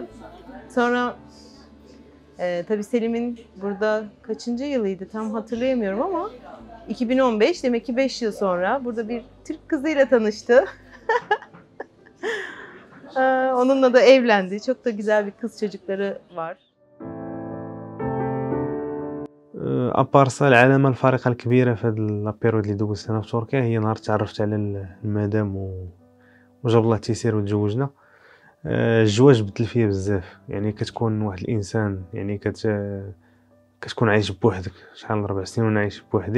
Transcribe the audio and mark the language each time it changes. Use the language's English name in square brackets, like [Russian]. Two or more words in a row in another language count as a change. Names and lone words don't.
[Turkish] Sonra tabii Selim'in burada kaçıncı yılıydı tam hatırlayamıyorum ama 2015, demek ki 5 yıl sonra burada bir Türk kızıyla tanıştı. Onunla da evlendi. Çok da güzel bir kız çocukları var. [Arabic] ابارسا العلامه الفارقه الكبيره في هذا البيريود اللي دوزت انا في تركيا هي نهار تعرفت على المدام وجاب الله التيسير وتزوجنا. الزواج بدل فيا بزاف، يعني كتكون واحد الانسان يعني كتكون عايش بوحدك شحال 4 سنين وانا عايش بوحدي.